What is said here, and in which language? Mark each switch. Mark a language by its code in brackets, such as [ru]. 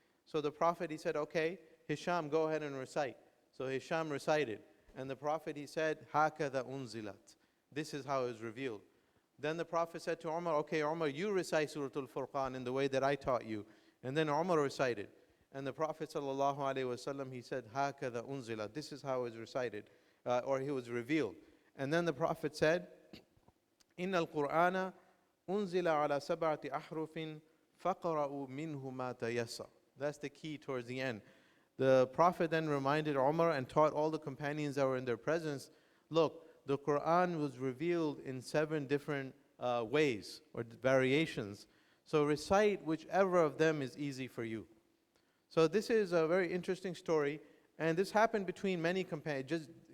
[en] So the Prophet, he said, okay, Hisham, go ahead and recite. So Hisham recited, and the Prophet, he said, [ar] هَكَذَا أُنزِلَتْ. [en] This is how it was revealed. Then the Prophet said to Umar, okay, Umar, you recite Surah Al-Furqan in the way that I taught you. And then Umar recited. And the Prophet ﷺ, he said, [ar] هَكَذَا أُنزِلَتْ. [en] This is how it was recited, or he was revealed. And then the Prophet said, [ar] إِنَّ الْقُرْآنَ أُنزِلَ عَلَى سَبْعَةِ أَحْرُفٍ فَقْرَأُوا مِنْهُ مَا تَيَسَّرَ. [en] That's the key towards the end. The Prophet then reminded Umar and taught all the companions that were in their presence, look, the Quran was revealed in 7 different ways or variations. So recite whichever of them is easy for you. So this is a very interesting story, and this happened between many companions.